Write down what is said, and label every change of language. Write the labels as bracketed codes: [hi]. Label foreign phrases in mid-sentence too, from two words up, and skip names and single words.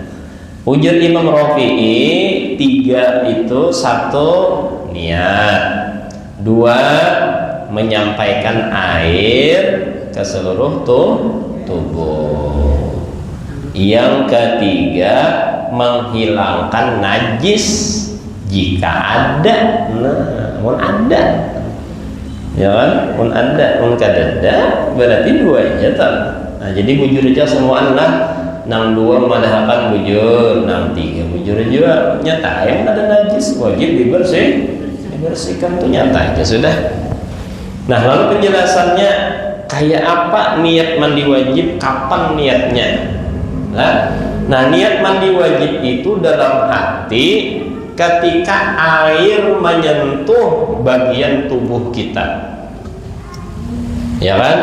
[bjn] Ujar Imam Rafi'i 3 itu 1 niat, 2 menyampaikan air ke seluruh tubuh. [id] Yang ketiga menghilangkan najis jika ada. Nah, [bjn] mun ada, ya kan? Mun ada, mun kadada, berarti 2 aja tak. Nah, jadi bujur aja semua lah. Nang 2 madhakan bujur, nang 3 bujur juga nyata. Yang ada najis wajib dibersihkan tuh nyata aja sudah. Nah lalu penjelasannya kayak apa niat mandi wajib, kapan niatnya? [id] Nah niat mandi wajib itu dalam hati ketika air menyentuh bagian tubuh kita, ya kan?